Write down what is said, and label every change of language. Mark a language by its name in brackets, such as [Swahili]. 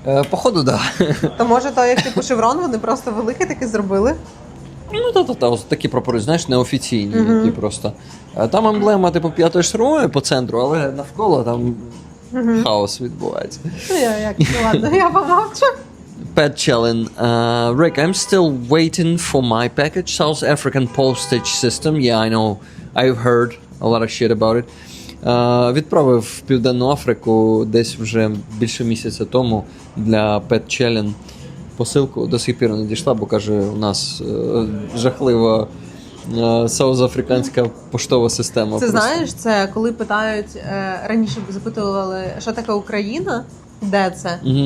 [Ukrainian] Походу, так. Да. То може то, як типу шеврон, вони просто великий такий зробили? Ну, ось такі прапори, знаєш, неофіційні, які просто. Там емблема, типу, 5-ї штурмової по центру, але навколо там хаос відбувається. Ладно, я помовчу. [English] Pat Chelin, Rick, I'm still waiting for my package. South African postage system. Yeah, I know. I've heard a lot of shit about it. [Ukrainian] Відправив в Південну Африку десь вже більше місяця тому для Pat Chelin посилку. До сих пір не дійшла, бо каже, у нас жахлива саузафриканська поштова система. Це знаєш, це коли питають, раніше запитували, що таке Україна? Де це?